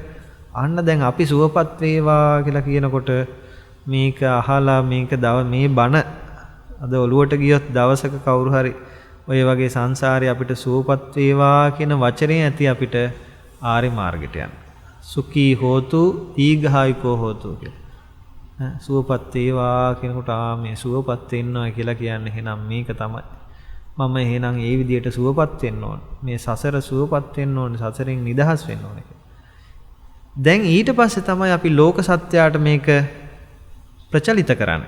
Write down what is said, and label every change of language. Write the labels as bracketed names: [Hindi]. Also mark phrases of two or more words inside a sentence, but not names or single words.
[Sinhala] අන්න දැන් අපි සුවපත් වේවා කියලා කියනකොට මේක අහලා මේ බණ අද ඔළුවට ගියොත් දවසක කවුරු හරි ඔය වගේ සංසාරේ අපිට සුවපත් වේවා කියන වචනේ ඇති අපිට ආරි මාර්ගයට යන්න. [Pali] සුඛී හෝතු දීඝායුකෝ හෝතු කියලා. [Sinhala] සුවපත් වේවා කියනකොට මේ සුවපත් වෙනවා කියලා කියන්නේ එහෙනම් මේක තමයි. මම එහෙනම් ඒ විදියට සුවපත් වෙන්න ඕන. මේ සසර සුවපත් වෙන්න ඕන. සසරෙන් නිදහස් වෙන්න ඕන. දැන් ඊට පස්සේ තමයි අපි ලෝක සත්‍යයට මේක ප්‍රචලිත කරන්නේ.